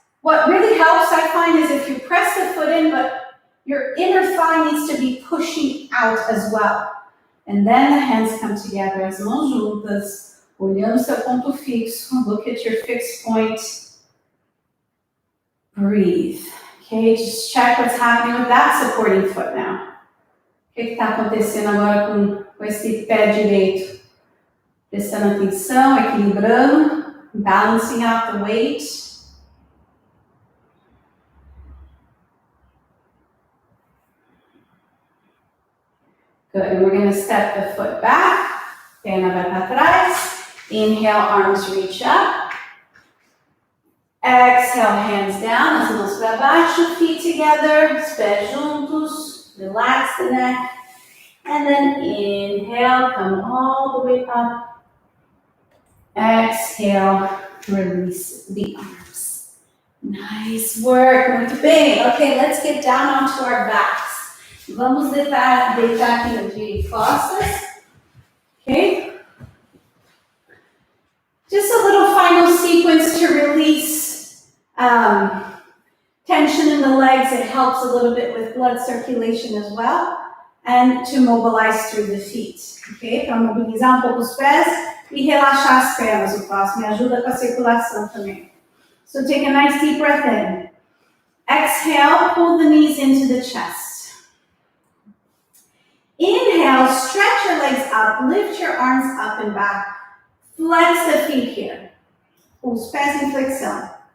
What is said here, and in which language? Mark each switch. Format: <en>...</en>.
<en>What really helps, I find, is if you press the foot in, but your inner thigh needs to be pushing out as well. And then the hands come together,</en> <pt>as mãos juntas. Olhando seu ponto fixo,</pt> <en>look at your fixed point. Breathe. Okay, just check what's happening with that supporting foot now.</en> <pt>O que está acontecendo agora com esse pé direito? Prestando atenção, equilibrando,</pt> <en>balancing out the weight. Good, and we're going to step the foot back.</en> <pt>Perna vai para trás.</pt> <en>Inhale, arms reach up. Exhale, hands down,</en> <pt>as mãos para baixo,</pt> <en>feet together,</en> <pt>os pés juntos,</pt> <en>relax the neck. And then inhale, come all the way up. Exhale, release the arms. Nice work,</en> <pt>muito bem.</pt> <en>Okay, let's get down onto our backs.</en> <pt>Vamos deitar aqui de costas.</pt> <en>Okay? Just a little final sequence to release tension in the legs. It helps a little bit with blood circulation as well. And to mobilize through the feet. Ok?</en> <pt>Para mobilizar pouco os pés e relaxar as pernas. O próximo me ajuda com a circulação também.</pt> <en>So take a nice deep breath in. Exhale, pull the knees into the chest. Inhale, stretch your legs up, lift your arms up and back. Flex the feet here.</en> <pt>Os pés em flexão.</pt>